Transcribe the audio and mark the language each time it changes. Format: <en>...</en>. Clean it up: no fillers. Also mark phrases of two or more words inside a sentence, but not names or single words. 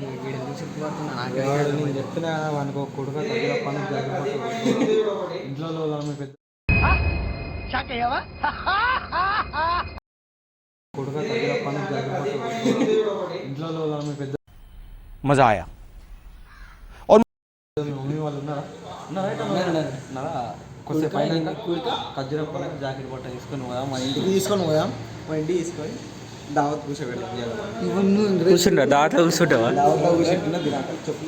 <te>వీడు సిగ్గుపడుతున్నా నాకు చెప్తున్నా అనుకో కొడుకు ఇంట్లో పెద్ద</te> <hi>मजा आया</hi> <te>और मम्मी వాళ్ళు ఉన్నారా? కొంచెం పైన ఖర్జూర పొలం జాకెట్ బట్ట తీసుకొని పోదాం. మా ఇంటికి తీసుకొని పోదాం. మా ఇంటికి తీసుకొని దావత్ కూర్చోబెడతాం. కూర్చుంటా దావత్లో కూర్చుంటావా? దావత్లో కూర్చుంటున్నా. చెప్పు.</te>